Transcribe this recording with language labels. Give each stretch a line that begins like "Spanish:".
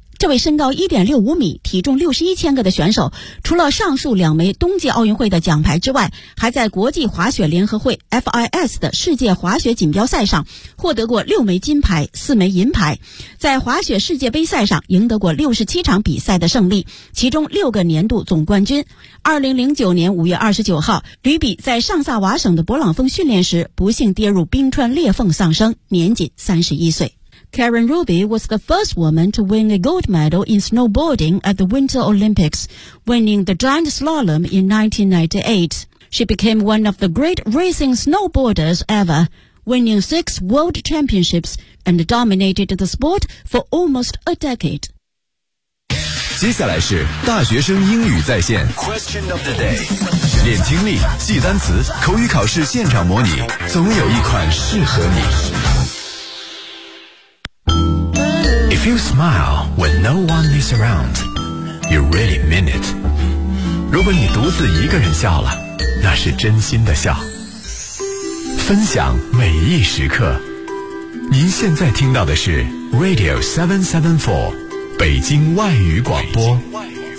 Chinese: 这位身高 1.65 米、体重61千克的选手，除了上述两枚冬季奥运会的奖牌之外，还在国际滑雪联合会 FIS 的世界滑雪锦标赛上获得过6枚金牌、4枚银牌，在滑雪世界杯赛上赢得过67场比赛的胜利，其中6个年度总冠军。 2009年5月29号，吕比在上萨瓦省的勃朗峰训练时不幸跌入冰川裂缝丧生，年仅31岁。
English: Karen Ruby was the first woman to win a gold medal in snowboarding at the Winter Olympics, winning the giant slalom in 1998. She became one of the great racing snowboarders ever, winning 6 world championships and dominated the sport for almost a decade.
Chinese: 接下来是大学生英语在线
English: Question of the day.
Chinese: 练听力，记单词，口语考试现场模拟，总有一款适合你。
English: If you smile when no one is around, you really mean it.
Chinese: 如果你独自一个人笑了，那是真心的笑。分享每一时刻。您现在听到的是 Radio 774，北京外语广播。北京外语广播。